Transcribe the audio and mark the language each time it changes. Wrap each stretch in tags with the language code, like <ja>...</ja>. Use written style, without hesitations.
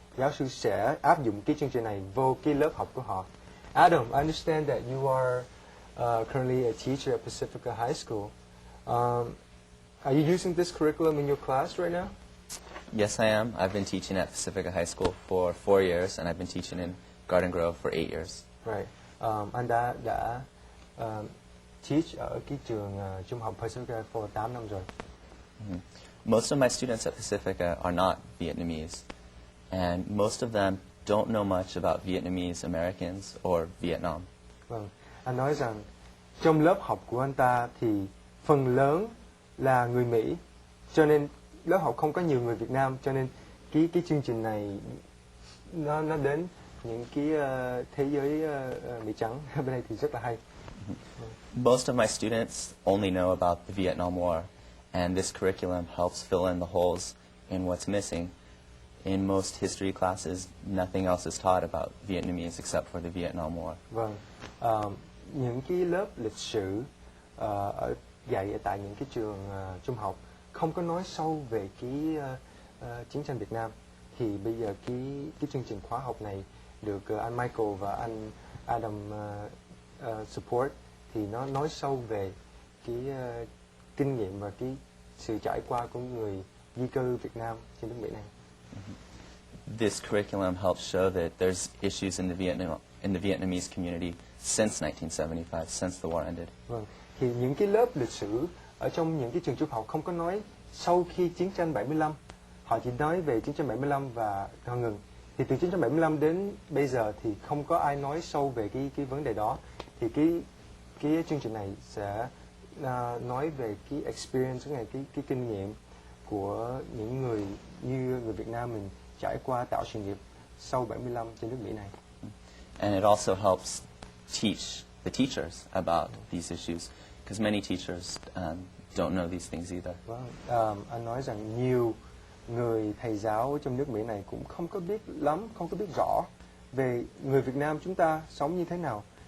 <vi>giáo sư sẽ áp dụng cái chương trình này vô cái lớp học của họ.</vi> <en>Adam, I understand that you are currently a teacher at Pacifica High School. Are you using this curriculum in your class right now? Yes, I am. I've been teaching at Pacifica High School for 4 years, and I've been teaching in Garden Grove for 8 years. Right.</en> <vi>Anh đã teach ở cái trường trung học Pacifica for 8 năm rồi.</vi> <en>Most of my students at Pacifica are not Vietnamese, and most of them don't know much about Vietnamese Americans or Vietnam.</en> <vi>Vâng. Anh nói rằng trong lớp học của anh ta thì phần lớn là người Mỹ, cho nên lớp học không có nhiều người Việt Nam, cho nên cái chương trình này nó đến những cái thế giới Mỹ trắng bên đây thì rất là hay.</vi> <en>Most of my students only know about the Vietnam War, and this curriculum helps fill in the holes in what's missing. In most history classes, nothing else is taught about Vietnamese except for the Vietnam War.</en> <vi>Vâng. Những cái lớp lịch sử dạy ở tại những cái trường trung học không có nói sâu về cái chiến tranh Việt Nam, thì bây giờ cái chương trình khóa học này được anh Michael và anh Adam support, thì nó nói sâu về cái kinh nghiệm và cái sự trải qua của người di cư Việt Nam trên nước Mỹ này.</vi> <en>This curriculum helps show that there's issues in the Vietnamese community since 1975, since the war ended.</en> <vi>Vâng. Thì những cái lớp lịch sử ở trong những cái trường trung học không có nói sau khi chiến tranh 75, họ chỉ nói về chiến tranh 75 và họ ngừng. Thì từ chiến tranh 75 đến bây giờ thì không có ai nói sâu về cái vấn đề đó. Thì cái chương trình này sẽ nói về cái experience, cái kinh nghiệm của những người như người Việt Nam mình trải qua tạo sự nghiệp sau 75 trên nước Mỹ này.</vi> <en>And it also helps teach the teachers about these issues, because many teachers don't know these things either.</en> <vi>Vâng, anh nói rằng nhiều người thầy giáo trong nước Mỹ này cũng không có biết lắm, không có biết rõ về người Việt Nam chúng ta sống như thế nào.</vi>